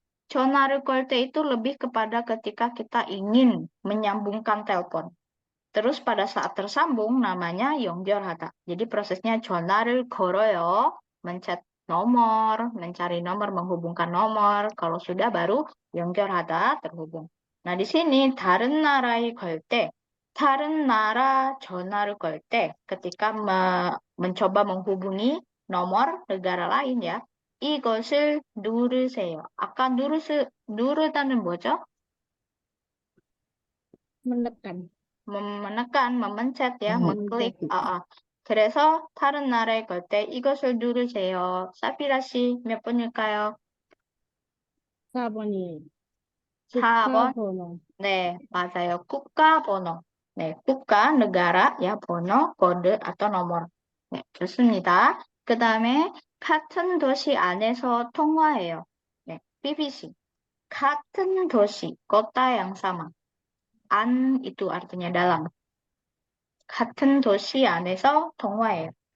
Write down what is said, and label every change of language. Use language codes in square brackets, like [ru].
[ko] 전화를 걸 때 [id] itu lebih kepada ketika kita ingin menyambungkan telepon. Terus pada saat tersambung namanya 연결하다. Jadi prosesnya [ko] 전화를 걸어요, [id] mencet nomor, mencari nomor, menghubungkan nomor. Kalau sudah baru 연결하다 terhubung. Nah, di sini [ko] 다른 나라에 걸 때, [id] 다른 나라 전화를 걸 때, ketika mencoba menghubungi nomor negara lain ya, [ko] 이것을 누르세요. 아까 누르다는 뭐죠? [id] menekan. menekan, memencet ya, 아, mengklik. [ko] 그래서 다른 나라에 걸 때 이것을 누르세요. 사피라 씨, 몇 번일까요? 4번이 4번. 국가번호. 네, 맞아요. 국가 번호. [id] 네, 국가, negara, ya, 번호, kode, atau nomor. [ko] 네, 좋습니다. 그 다음에 같은 도시 안에서 통화해요. 네, BBC. 같은 도시, [id] kota yang sama. An itu artinya dalam. [ko] 같은 도시 안에서 통화해요.